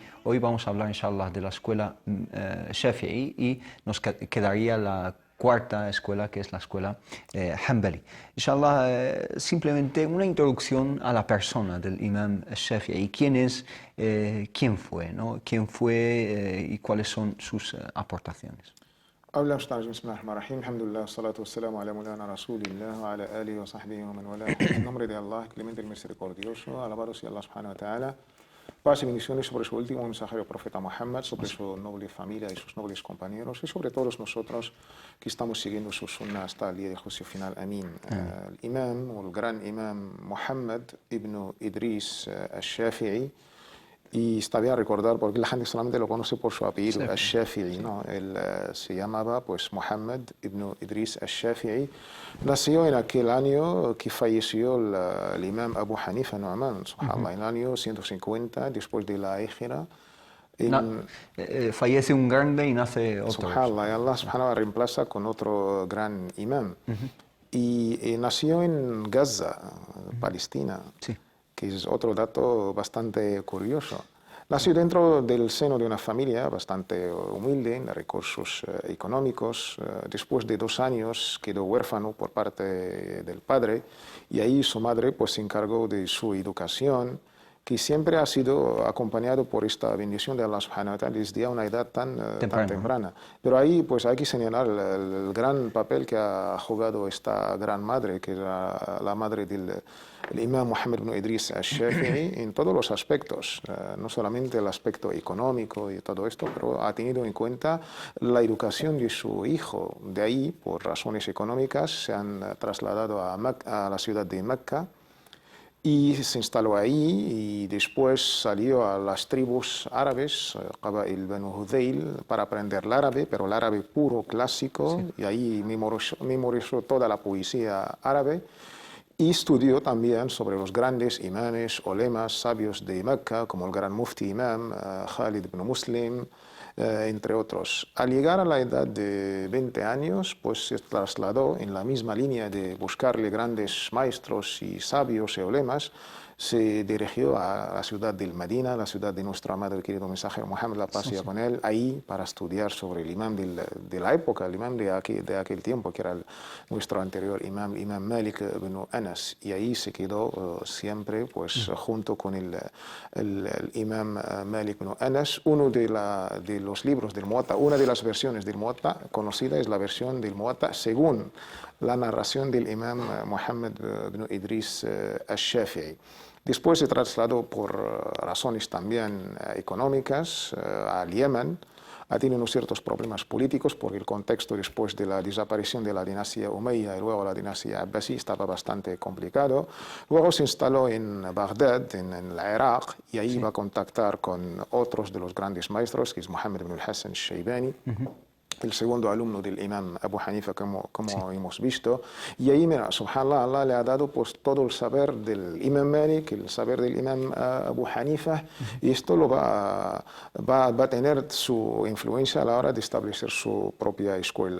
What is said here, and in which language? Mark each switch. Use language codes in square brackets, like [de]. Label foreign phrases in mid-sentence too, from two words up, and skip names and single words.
[es] Hoy vamos a hablar, [ar] إن شاء الله, [es] de la escuela Shafi'i, y nos quedaría la 4ª escuela, que es la escuela Hanbali. [ar] إن شاء الله, [es] simplemente una introducción a la persona del Imam Shafi'i. ¿Quién es? ¿Quién fue? ¿No? ¿Quién fue y cuáles son sus aportaciones? [ar] بسم الله الرحمن الرحيم. الحمد لله، الصلاة والسلام على مولانا رسول الله وعلى آله وصحبه ومن والى. [es] En nombre de Allah, clemente y misericordioso, alabado sea Allah [ar] سبحانه وتعالى. [es] Paz y bendiciones sobre su último mensajero profeta Muhammad, sobre su noble familia y sus nobles compañeros, y sobre todos nosotros que estamos siguiendo su sunnah hasta el día de juicio final. Amén. El imam, o el gran imam Muhammad ibn Idris al-Shafi'i, y está bien recordar porque la gente solamente lo conoce por su apellido, al-Shafi'i, ¿no? Él se llamaba pues Muhammad ibn Idris al-Shafi'i. Nació en aquel año que falleció el imam Abu Hanifa Nu'man, [ar] سبحان الله, [es] en el año 150 después de la Hijra. Fallece un grande y nace otro. [ar] سبحان الله, [es] y Allah [ar] سبحانه و [es] reemplaza con otro gran imam. Y nació en Gaza, Palestina. Sí. Que es otro dato bastante curioso. Nació dentro del seno de una familia bastante humilde, de recursos económicos. Después de 2 años quedó huérfano por parte del padre, y ahí su madre pues se encargó de su educación, que siempre ha sido acompañado por esta bendición de Allah [ar] سبحانه وتعالى [es] desde una edad tan temprana. Pero ahí pues hay que señalar el gran papel que ha jugado esta gran madre, que es la madre del imam Muhammad ibn Idris al-Shafi'i, en todos los aspectos, no solamente el aspecto económico y todo esto, pero ha tenido en cuenta la educación de su hijo. De ahí, por razones económicas, se han trasladado a la ciudad de Mecca, y se instaló ahí, y después salió a las tribus árabes, [ar] قبائل بنو هذيل, [es] para aprender el árabe, pero el árabe puro, clásico, y ahí memorizó toda la poesía árabe, y estudió también sobre los grandes imames, ulemas, sabios de Mecca, como el gran mufti imam Khalid ibn Muslim, entre otros. Al llegar a la edad de 20 años, pues se trasladó en la misma línea de buscarle grandes maestros y sabios y ulemas. Se dirigió a la ciudad del Medina, la ciudad de nuestro amado y querido mensajero Muhammad, la paz sea con él, ahí para estudiar sobre el imam de la época, el imam de aquel tiempo, que era nuestro anterior imam Malik ibn Anas, y ahí se quedó siempre pues, junto con el imam Malik ibn Anas. Uno de los libros del Muwatta, una de las versiones del Muwatta conocida es la versión del Muwatta según la narración del imam Muhammad ibn Idris al-Shafi'i. Después se trasladó por razones también económicas al Yemen. Ha tenido ciertos problemas políticos porque el contexto después de la desaparición de la dinastía Umayya y luego la dinastía Abbasí estaba bastante complicado. Luego se instaló en Bagdad, en el Irak, y ahí va a contactar con otros de los grandes maestros, que es Muhammad ibn al-Hassan al-Shaybani, el segundo alumno del imam Abu Hanifa, como hemos visto. Y ahí, mira, [ar] سبحان الله, [es] Allah le ha dado pues todo el saber del imam Malik, el saber del imam Abu Hanifa, y esto lo va a tener su influencia a la hora de establecer su propia escuela.